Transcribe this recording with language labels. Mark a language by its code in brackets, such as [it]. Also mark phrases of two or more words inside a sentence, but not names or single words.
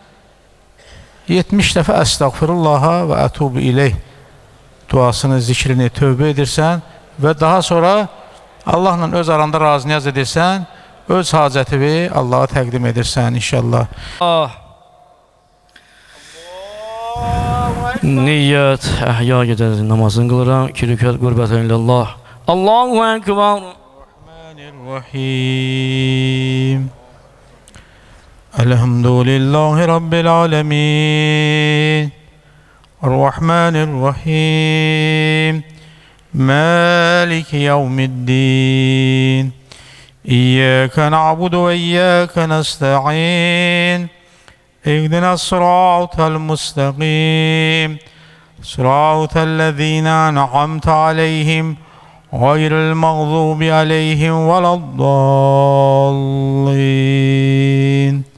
[az] 70 dəfə Əstəğfirullaha və [ar] أتوب إليه [az] duasını, zikrini tövbə edirsən və daha sonra Allahla öz aranda razı niyaz edirsən, öz hacətini Allaha təqdim edirsən inşallah. Niyyət Əhya gecəsi namazını qılıram. [ar] 2 rükət قربة إلى الله. الله أكبر. الرحمن الرحيم. الحمد لله رب العالمين. الرحمن الرحيم. مالك يوم الدين. إياك نعبد وإياك نستعين. اهدنا الصراط المستقيم صراط الذين أنعمت عليهم غير المغضوب عليهم ولا الضالين.